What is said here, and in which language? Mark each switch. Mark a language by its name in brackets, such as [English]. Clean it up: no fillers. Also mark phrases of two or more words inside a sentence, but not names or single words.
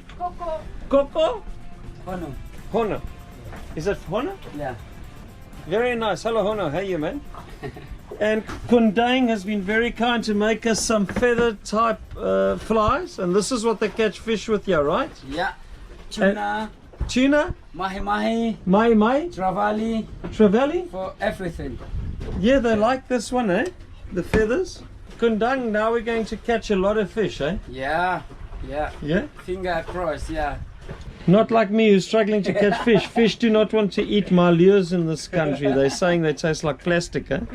[English] Coco. Coco? Hono. Hono. Is that Hono? Yeah. Very nice. Hello, Hono. How are you, man? And Kundang has been very kind to make us some feather type flies. And this is what they catch fish with here, right? Yeah. Tuna. Tuna? Mahi mahi. Mai mai? Travali. Trevally? For everything. Yeah, they like this one, eh? The feathers. Kundang, now we're going to catch a lot of fish, eh? Yeah. Yeah. Yeah? Finger crossed, yeah. Not like me who's struggling to catch fish. Fish do not want to eat my lures in this country. They're saying they taste like plastic, eh?